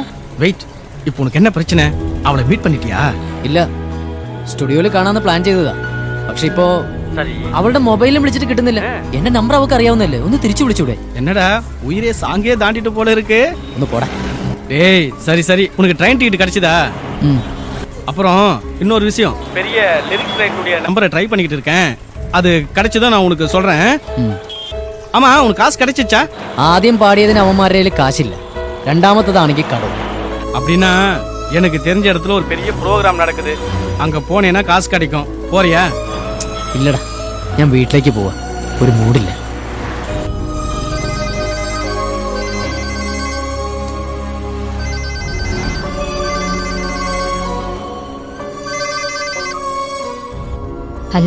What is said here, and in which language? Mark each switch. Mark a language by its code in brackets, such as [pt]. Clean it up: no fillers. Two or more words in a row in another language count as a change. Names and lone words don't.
[ml] വെയിറ്റ്, [ta] இப்போ உனக்கு என்ன பிரச்சனை? அவளை மீட் பண்ணிட்டியா? [ml] ഇല്ല, സ്റ്റുഡിയോയിൽ കാണാന്ന് പ്ലാൻ ചെയ്തതാ. പക്ഷെ ഇപ്പോ അവളുടെ മൊബൈലിലും വിളിച്ചിട്ട് കിട്ടുന്നില്ല. എന്റെ നമ്പർ അവൾക്ക് അറിയാവുന്നല്ലേ, ഒന്ന് തിരിച്ചു വിളിച്ചൂടെ? [ta] என்னடா உயிரே சாங்கே தாண்டிட்டு போல இருக்கு. [ml] ഒന്ന് പോടാ. [ta] டேய் சரி சரி, உனக்கு ட்ரெயின் டிக்கெட் கிடைச்சதா? அப்புறம் இன்னொரு விஷயம், பெரிய லிரிக்ஸ் ரைட்டருடைய நம்பரை ட்ரை பண்ணிக்கிட்டு இருக்கேன். அது கிடைச்சதா நான் உனக்கு சொல்றேன். ஆமா, உனக்கு காசு கிடைச்சிச்சா? [ml] ആദ്യം പാടിയതിന് അവന്മാരുടെ കാശില്ല, രണ്ടാമത്തതാണെങ്കിൽ കടവും. [ta] அப்படின்னா எனக்கு தெரிஞ்ச இடத்துல ஒரு பெரிய ப்ரோக்ராம் நடக்குது. அங்க போனேன்னா காசு கிடைக்கும். போறியா? [ml] ഇല്ലടാ, ഞാൻ വീട്ടിലേക്ക് പോവാ. ഒരു മൂഡില്ല. ഹലോ,